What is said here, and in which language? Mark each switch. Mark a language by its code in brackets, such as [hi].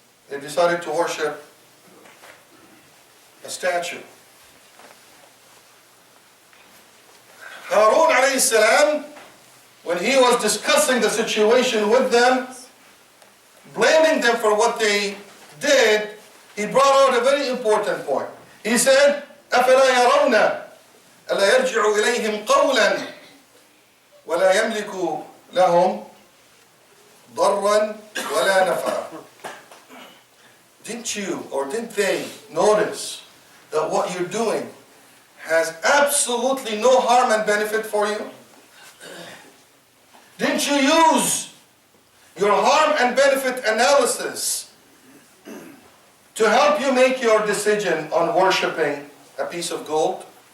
[en] They decided to worship a statue. Harun alayhi salam, when he was discussing the situation with them, blaming them for what they did, he brought out a very important point. [ar] He said, أَفَلَا يَرَوْنَ أَلَا يَرْجِعُ إِلَيْهِمْ قَوْلًا وَلَا يَمْلِكُ لَهُمْ ضَرًّا وَلَا نَفْعًا. [en] Didn't you, or didn't they, notice that what you're doing has absolutely no harm and benefit for you? Didn't you use your harm and benefit analysis to help you make your decision on worshiping a piece of gold?